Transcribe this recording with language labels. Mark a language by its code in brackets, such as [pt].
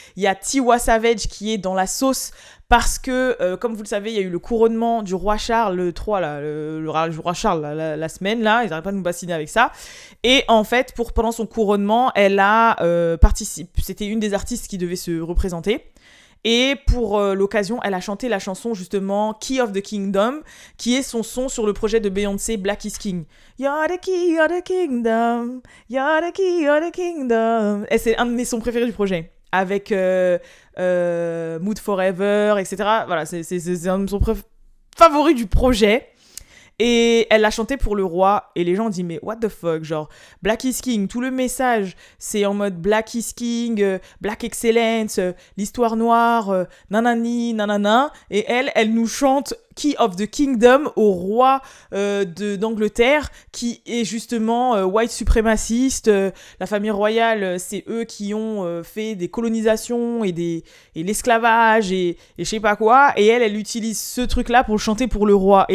[fr] Il y a Tiwa Savage qui est dans la sauce parce que, comme vous le savez, il y a eu le couronnement du roi Charles III, là, le roi Charles, la semaine, là. Ils n'arrêtent pas de nous bassiner avec ça. Et en fait, pendant son couronnement, elle a participé... C'était une des artistes qui devait se représenter. Et pour l'occasion, elle a chanté la chanson justement Key of the Kingdom, qui est son son sur le projet de Beyoncé Black is King. [en] You're the key of the kingdom, you're the key of the kingdom. [fr] Et c'est un de mes sons préférés du projet, avec Mood Forever, etc. Voilà, c'est un de mes sons favoris du projet. Et elle l'a chanté pour le roi, et les gens ont dit, mais [en] what the fuck, [fr] genre, Black is King, tout le message, c'est en mode Black is King, Black Excellence, l'histoire noire, nanani, nanana, et elle nous chante Key of the Kingdom au roi d'Angleterre, qui est justement white suprémaciste, la famille royale, c'est eux qui ont fait des colonisations et l'esclavage et je sais pas quoi, et elle utilise ce truc-là pour le chanter pour le roi.